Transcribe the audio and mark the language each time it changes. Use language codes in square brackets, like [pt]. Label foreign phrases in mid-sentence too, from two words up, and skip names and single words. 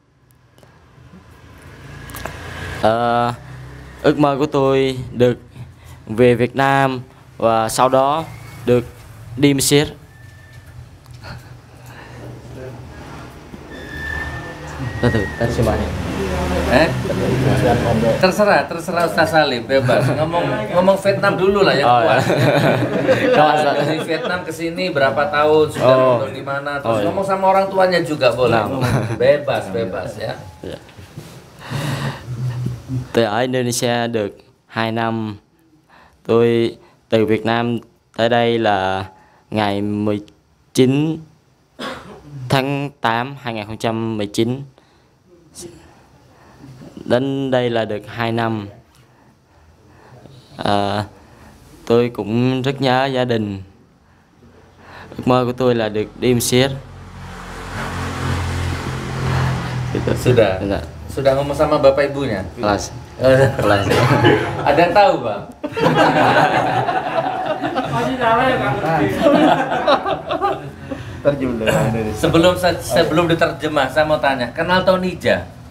[vi] Ước mơ của tôi được về Việt Nam và sau đó được đi Mesir. Từ từ, xin mời. [id] Terserah Ustaz Salim, bebas. Ngomong Vietnam dulu lah yang kuat. Dari Vietnam ke sini berapa tahun, sudah mondok di mana, terus ngomong sama orang tuanya juga boleh. Bebas ya. [vi] Tôi ở Indonesia được 2 năm. Tôi từ Việt Nam tới đây là ngày 19 tháng 8 2019. Đến đây là được 2 năm. Tôi cũng rất nhớ gia đình. Ước mơ của tôi là được đi Mesir. [id] Sudah ngomong sama bapak ibunya? Kelas. Ada yang tahu, Bang? Sebelum diterjemah, saya mau tanya, kenal Tonija?